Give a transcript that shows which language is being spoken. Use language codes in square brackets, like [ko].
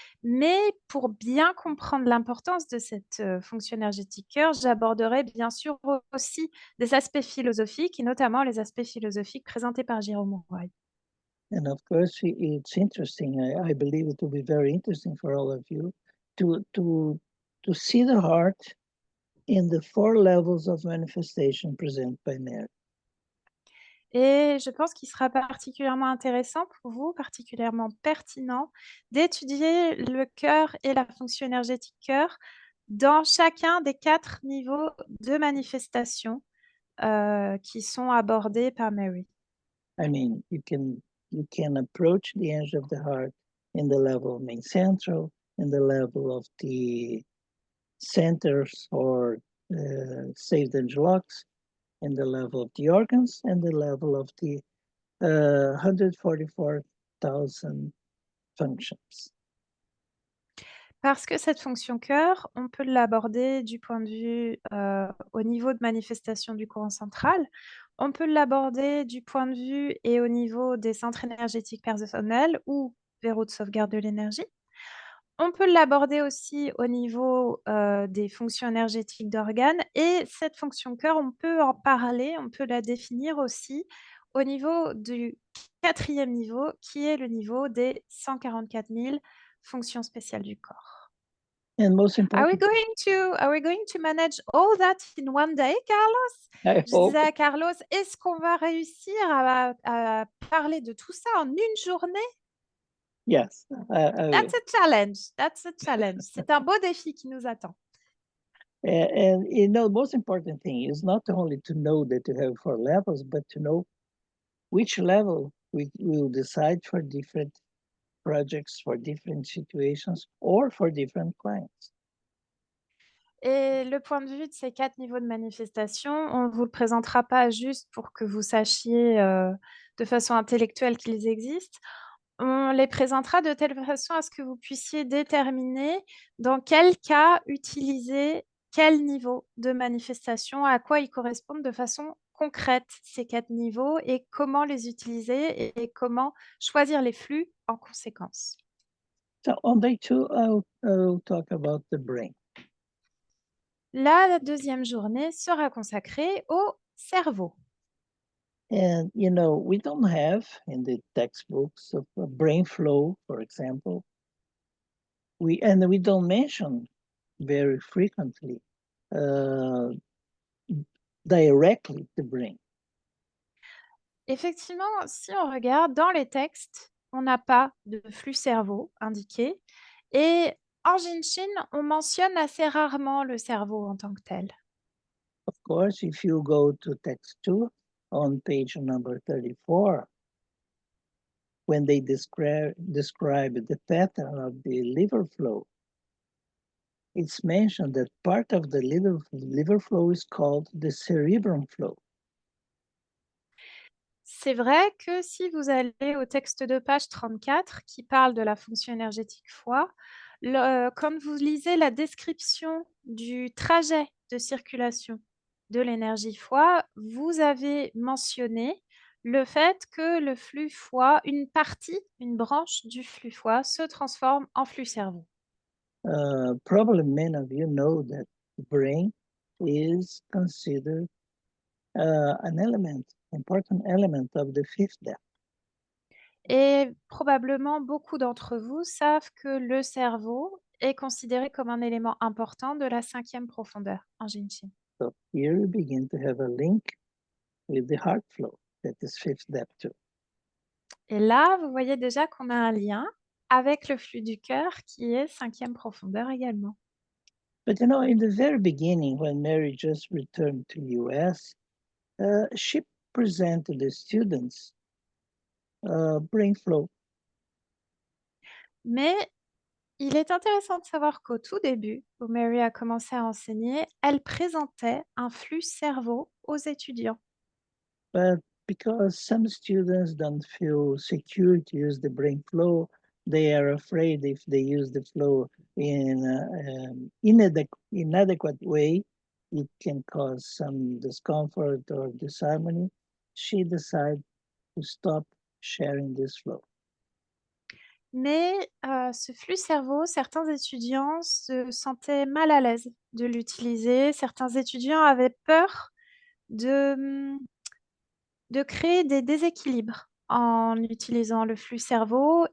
[fr] Mais pour bien comprendre l'importance de cette fonction énergétique cœur, j'aborderai bien sûr aussi des aspects philosophiques et notamment les aspects philosophiques présentés par Jérôme Mouroy. [en] And of course, it's interesting. I believe it will be very interesting for all of you to see the heart in the 4 levels of manifestation presented by Mary. [fr] Et je pense qu'il sera particulièrement intéressant pour vous, particulièrement pertinent, d'étudier le cœur et la fonction énergétique cœur dans chacun des 4 niveaux de manifestation qui sont abordés par Mary. [en] I mean, you can you can approach the angel of the heart in the level of main central, in the level of the centers or saved angel locks, in the level of the organs, and the level of the 144,000 functions. [fr] Parce que cette fonction cœur, on peut l'aborder du point de vue au niveau de manifestation du courant central. On peut l'aborder du point de vue et au niveau des centres énergétiques personnels ou verrou de sauvegarde de l'énergie. On peut l'aborder aussi au niveau des fonctions énergétiques d'organes. Et cette fonction cœur, on peut en parler, on peut la définir aussi au niveau du 4e niveau, qui est le niveau des 144 000 fonctions spéciales du corps. [en] And most Are we important, going to manage all that in one day, Carlos? I [fr] Je [en] hope, [fr] disais à Carlos, est-ce qu'on va réussir à parler de tout ça en une journée? [en] yes, I will. That's a challenge. That's a challenge. [fr] C'est un beau défi qui nous attend. [en] And you know, the most important thing is not only to know that you have 4 levels, but to know which level we will decide for different projects, for different situations, or for different clients. [fr] Et le point de vue de ces 4 niveaux de manifestation, on ne vous le présentera pas juste pour que vous sachiez de façon intellectuelle qu'ils existent. On les présentera de telle façon à ce que vous puissiez déterminer dans quel cas utiliser quel niveau de manifestation, à quoi ils correspondent de façon concrète, ces 4 niveaux, et comment les utiliser et comment choisir les flux en conséquence. [en] So on day 2, I'll talk about the brain. [fr] La deuxième journée sera consacrée au cerveau. [en] And, you know, we don't have in the textbooks of brain flow, for example. We don't mention very frequently directly the brain. [fr] Effectivement, si on regarde dans les textes, on n'a pas de flux cerveau indiqué. Et en Jinshin, on mentionne assez rarement le cerveau en tant que tel. [en] Of course, if you go to text 2 on page number 34, when they describe the pattern of the liver flow, it's mentioned that part of the liver flow is called the cerebrum flow. [fr] C'est vrai que si vous allez au texte de page 34 qui parle de la fonction énergétique foie, quand vous lisez la description du trajet de circulation de l'énergie foie, vous avez mentionné le fait que le flux foie, une partie, une branche du flux foie se transforme en flux cerveau. [en] Probably many of you know that the brain is considered an important element of the fifth depth. [fr] Et probablement beaucoup d'entre vous savent que le cerveau est considéré comme un élément important de la 5e profondeur en Jinshin. [en] So here we begin to have a link with the heart flow, that is fifth depth too. [fr] Et là, vous voyez déjà qu'on a un lien avec le flux du cœur qui est 5e profondeur également. [en] But you know, in the very beginning, when Mary just returned to US, she presented the students brain flow. [fr] Mais il est intéressant de savoir qu'au tout début, où Mary a commencé à enseigner, elle présentait un flux cerveau aux étudiants. [en] But because some students don't feel secure to use the brain flow, they are afraid if they use the flow in an inadequate way, it can cause some discomfort or disharmony. She decided to stop sharing this flow. [fr] Mais ce flux cerveau, certains étudiants se sentaient mal à l'aise de l'utiliser. Certains étudiants avaient peur de créer des déséquilibres en utilisant le flux cerveau.